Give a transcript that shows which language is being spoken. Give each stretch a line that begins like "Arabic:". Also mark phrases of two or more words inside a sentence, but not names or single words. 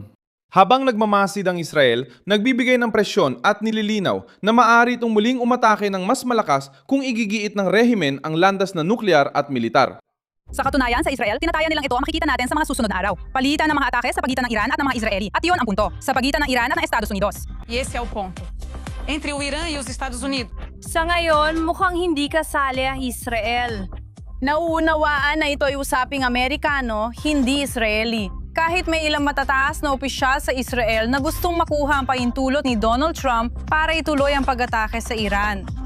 Filipino: Habang nagmamasid ang Israel, nagbibigay ng presyon at nililinaw na maaari itong muling umatake ng mas malakas kung igigiit ng rehimen ang landas na nuklear at militar. Sa katunayan, sa Israel, tinataya nilang ito ang makikita natin sa mga susunod na araw. Palitan ng mga atake sa pagitan ng Iran at ng mga Israeli. At iyon ang punto, sa pagitan ng Iran at ng Estados Unidos.
Portuguese: E esse é o ponto. Entre o Irã e os Estados Unidos.
Filipino: Sa ngayon, mukhang hindi kasali ang Israel. Nauunawaan na ito ay usaping Amerikano, hindi Israeli. Kahit may ilang matataas na opisyal sa Israel na gustong makuha ang pahintulot ni Donald Trump para ituloy ang pag-atake sa Iran.